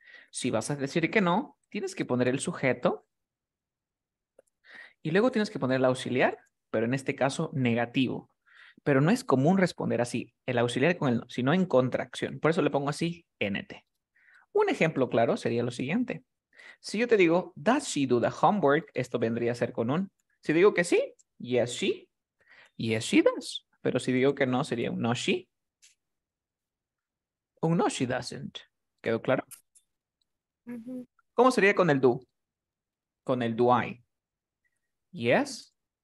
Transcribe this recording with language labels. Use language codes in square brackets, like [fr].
[es] Si vas a decir que no, tienes que poner el sujeto y luego tienes que poner el auxiliar, pero en este caso negativo. Pero no es común responder así, el auxiliar con el no, sino en contracción. Por eso le pongo así, NT. Un ejemplo claro sería lo siguiente. Si yo te digo, [en] does she do the homework? [es] Esto vendría a ser con un. Si digo que sí, [en] yes she, yes she does. [es] Pero si digo que no, sería un no she, un no [en] she doesn't. [es] ¿Quedó claro? Ujú. ¿Cómo sería con el do? Con el do I. [en] Yes,